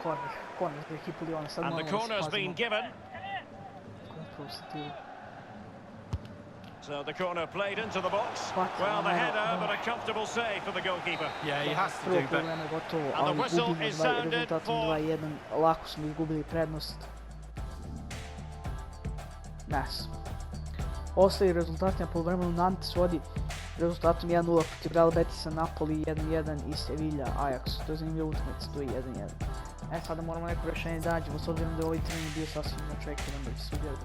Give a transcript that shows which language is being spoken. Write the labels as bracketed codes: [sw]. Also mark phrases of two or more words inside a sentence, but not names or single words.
[en] And the corner's been given. So the corner played into the box. Well, the header, but a comfortable save for the goalkeeper. Yeah, he has to do better. And the whistle is sounded for... [bs] Lako smo izgubili prednost. Nas. Ostali rezultati na poluvremenu. Nantes vodi rezultatom 1-0 protiv Real Betisa, Napoli 1-1 i Sevilla, Ajax. To je zanimljiva utakmica, tu je 1-1. Sada moramo neko rješenje da nađemo, s obzirom da je ovaj trening bio sasvim očekivan da će se odigrati.